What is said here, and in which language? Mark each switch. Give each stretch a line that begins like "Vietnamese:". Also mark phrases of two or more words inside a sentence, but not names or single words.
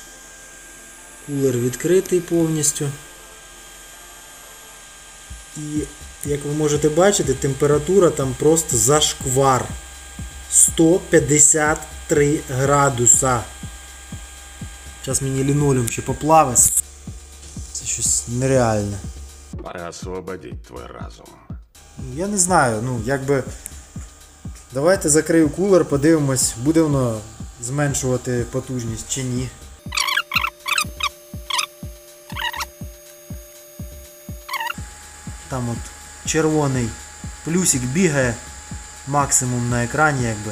Ukrainian: Кулер відкритий повністю. І, як ви можете бачити, температура там просто зашквар. 153 градуса. Зараз мені лінолеум ще поплавить. Це щось нереальне.
Russian: Пора освободить твой разум.
Ukrainian: Я не знаю, ну якби. Давайте закрию кулер, подивимось, буде воно зменшувати потужність чи ні. Там от червоний плюсик бігає, максимум на екрані якби.